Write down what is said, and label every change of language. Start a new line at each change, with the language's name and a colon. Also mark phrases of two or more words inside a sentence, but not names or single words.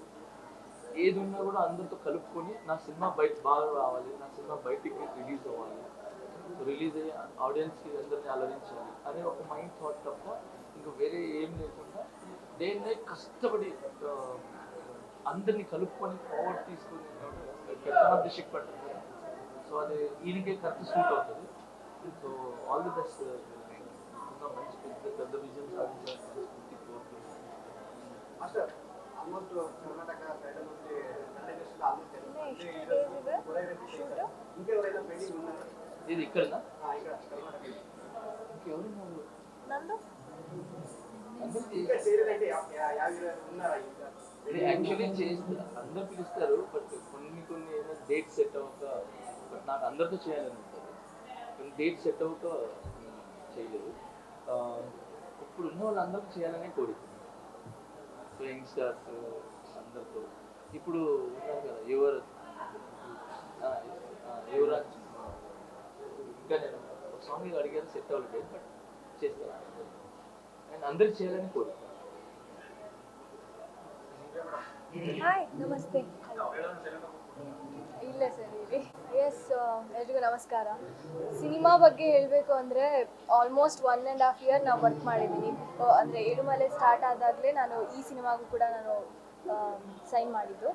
Telugu: ఏది ఉన్నా కూడా అందరితో కలుపుకొని నా సినిమా బాగా రావాలి, నా సినిమా బయటికి రిలీజ్ అవ్వాలి, రిలీజ్ అయ్యి ఆడియన్స్కి అందరినీ అలరించాలి అనే ఒక
English: mind thought
Telugu: తప్ప ఇంకా వేరే ఏం లేకుండా
English: day and night
Telugu: కష్టపడి అందరినీ కలుపుకొని ఫార్వర్డ్ తీసుకొని దిశకు పడుతుంది. సో అది ఈయనకే కరెక్ట్ సూట్ అవుతుంది. సో
English: all the best,
Telugu: మంచి పెద్ద విజయం సాధించాలని కోరుకుంటున్నాను. మాస్టర్ ఆల్మోస్ట్ కర్ణాటక సైడ్ నుంచి
Kannada: ಎಷ್ಟು ಡೇಸ್ ಇದೆ ಶೂಟು?
Telugu: ఇది ఇక్కడనా
Kannada: ನಂದು
Telugu: యాక్చువల్లీ చేస్తా అందరు పిలుస్తారు బట్ కొన్ని ఏమో డేట్ సెట్ అవ్వక బట్ నాకు అందరితో చేయాలని ఉంటుంది కొన్ని డేట్ సెట్ అవ్వక చేయలేదు ఇప్పుడు ఉన్న వాళ్ళందరితో చేయాలనే కోరిక సో యంగ్స్టర్స్ అందరితో ఇప్పుడు ఉన్నారు కదా యువరాజ్ ఇంకా నేను ఒక సాంగ్ అడిగాను సెట్ అవ్వలేదు బట్ చేస్తాను అండ్ అందరికి చేయాలని కోరిక
Kannada: ಹಾಯ್ ನಮಸ್ತೆ ಇಲ್ಲ ಸರ್ ಇಲ್ಲಿ ಎಸ್ ಎಲ್ರಿಗೂ ನಮಸ್ಕಾರ. ಸಿನಿಮಾ ಬಗ್ಗೆ ಹೇಳಬೇಕು ಅಂದರೆ ಆಲ್ಮೋಸ್ಟ್ 1.5 ಇಯರ್ ನಾವು ವರ್ಕ್ ಮಾಡಿದ್ದೀನಿ. ಅಂದರೆ ಏಳುಮಲೆ ಸ್ಟಾರ್ಟ್ ಆದಾಗಲೇ ನಾನು ಈ ಸಿನಿಮಾಗೂ ಕೂಡ ನಾನು ಸೈನ್ ಮಾಡಿದ್ದು.